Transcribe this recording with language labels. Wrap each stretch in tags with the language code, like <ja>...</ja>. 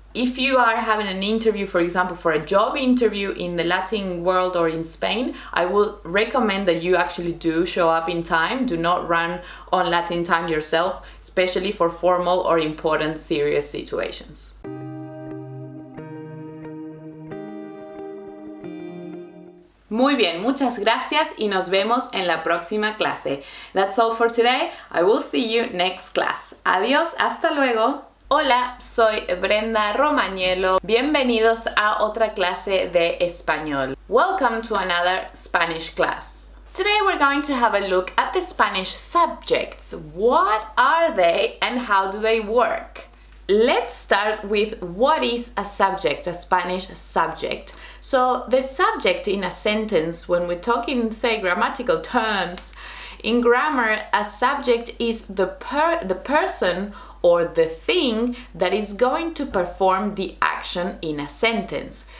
<en>If you are having an interview, for example, for a job interview in the Latin world or in Spain, I would recommend that you actually do show up in time. Do not run on Latin time yourself, especially for formal or important, serious situations.</en> <es>Muy bien, muchas gracias y nos vemos en la próxima clase.</es> <en>That's all for today. I will see you next class.</en> <es>Adiós, hasta luego. Hola, soy Brenda Romaniello. Bienvenidos a otra clase de español.</es> <en>Welcome to another Spanish class. Today we're going to have a look at the Spanish subjects. What are they and how do they work? Let's start with what is a subject, a Spanish subject. So the subject in a sentence, when we talk in, say, grammatical terms, in grammar, a subject is the person or the thing that is going to perform the action in a sentence.</en>